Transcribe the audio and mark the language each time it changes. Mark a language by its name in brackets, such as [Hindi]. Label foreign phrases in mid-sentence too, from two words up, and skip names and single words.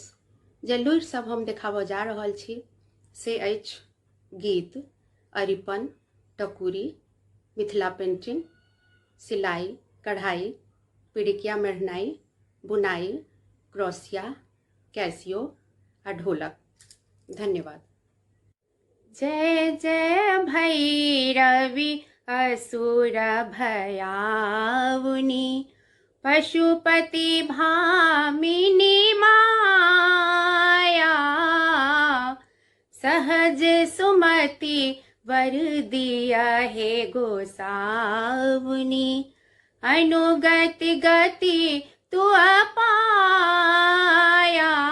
[Maithili] जे लुरि सब हम देखाबऽ जा रहल छी से अछि गीत, अरिपन, टकुरी, मिथिला पेंटिंग, सिलाई, कढ़ाई, पिड़िकिया मेढ़नाई, बुनाई, क्रोसिया, कैसियो आ ढोलक। धन्यवाद। जय जय भैरवी असुर भयाउनि, पशुपति भामिनी माया, सहज सुमति वर दिया हे गोसाउनि, अनुगति गति तू पाया।